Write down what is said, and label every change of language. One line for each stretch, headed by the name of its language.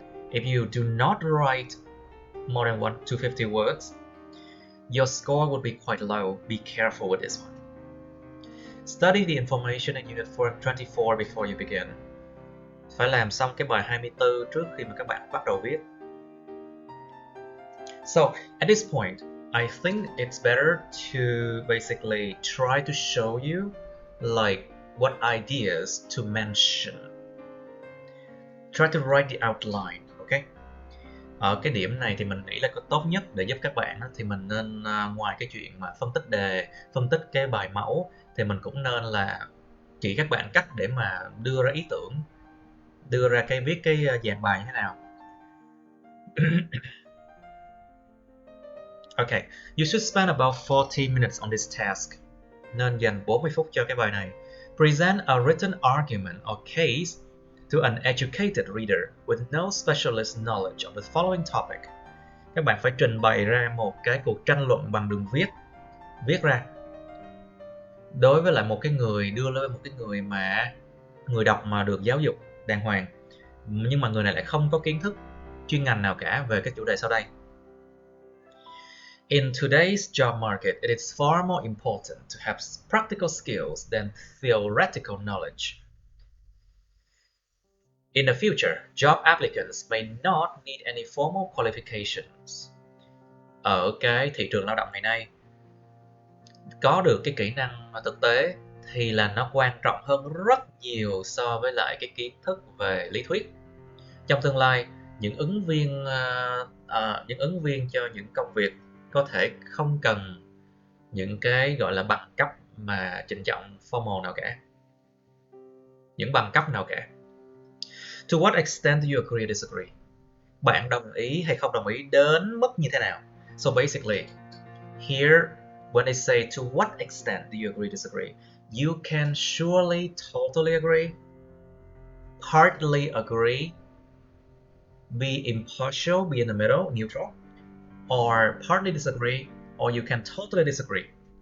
English: If you do not write more than 250 words, your score would be quite low. Be careful with this one. Study the information in Unit 24 before you begin.
Vietnamese: Phải làm xong cái bài 24 trước khi mà các bạn bắt đầu viết.
English: So, at this point, I think it's better to basically try to show you like what ideas to mention. Try to write the outline, okay?
Vietnamese: Ở cái điểm này thì mình nghĩ là có tốt nhất để giúp các bạn thì mình nên ngoài cái chuyện mà phân tích đề, phân tích cái bài mẫu, thì mình cũng nên là chỉ các bạn cách để mà đưa ra ý tưởng, đưa ra viết cái dàn bài như thế nào.
English: Okay, you should spend about 40 minutes on this task.
Vietnamese: Nên dành 40 phút cho cái bài này.
English: Present a written argument or case to an educated reader with no specialist knowledge of the following topic.
Vietnamese: Các bạn phải trình bày ra một cái cuộc tranh luận bằng đường viết ra. Đối với lại một cái người, đưa lên một cái người đọc mà được giáo dục đàng hoàng, nhưng mà người này lại không có kiến thức chuyên ngành nào cả về cái chủ đề sau đây.
English: In today's job market, it is far more important to have practical skills than theoretical knowledge. In the future, job applicants may not need any formal qualifications.
Vietnamese: Ở cái thị trường lao động ngày nay, có được cái kỹ năng thực tế thì là nó quan trọng hơn rất nhiều so với lại cái kiến thức về lý thuyết. Trong tương lai, những ứng viên cho những công việc có thể không cần những cái gọi là bằng cấp mà trịnh trọng formal nào cả. Những bằng cấp nào cả.
English: To what extent do you agree or disagree?
Vietnamese: Bạn đồng ý hay không đồng ý đến mức như thế nào?
English: So basically, here when they say to what extent do you agree or disagree, you can surely totally agree, partly agree, be impartial, be in the middle, neutral, or partly disagree, or you can totally disagree.